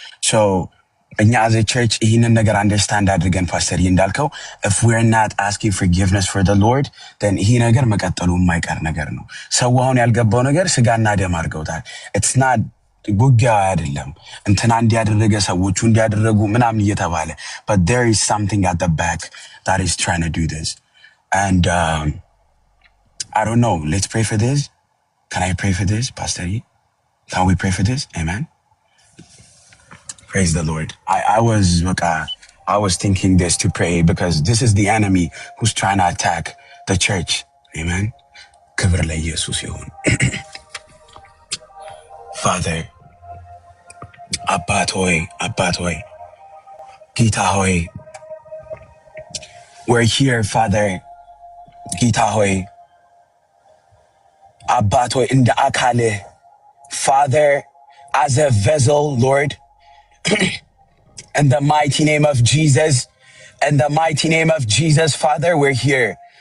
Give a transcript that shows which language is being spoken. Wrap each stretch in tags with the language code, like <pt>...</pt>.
<en>So</en> <am>እኛ</am> <en>as a church</en> <am>ይህንን ነገር አንደርስታንድ አድርገን ፓስተር እንዳልከው</am> <en>if we're not asking forgiveness for the Lord then</en> <am>ይሄ ነገር መቀጠሉ የማይቀር ነገር ነው። ሰው አሁን ያልገባው ነገር ስጋና ደም አድርገውታል።</am> <en>it's not</en> <am>ጉያ አይደለም እንትና እንዲያደረገ ሰዎቹ እንዲያደረጉ ምናምን እየተባለ</am> <en>but there is something at the back that is trying to do this and I don't know, let's pray for this. Can I pray for this, Pastor? Can we pray for this? Amen. Praise the Lord. I was thinking this to pray because this is the enemy who's trying to attack the church. Amen.</en> <am>ክብር ለኢየሱስ ይሁን። Father, አባት ሆይ ጌታ ሆይ</am> <en>we're here, Father.</en> <am>ጌታ ሆይ አባት ሆይ እንደ አካልህ</am> <en>Father, as a vessel, Lord, in the mighty name of Jesus, in the mighty name of Jesus, Father, we're here.</en>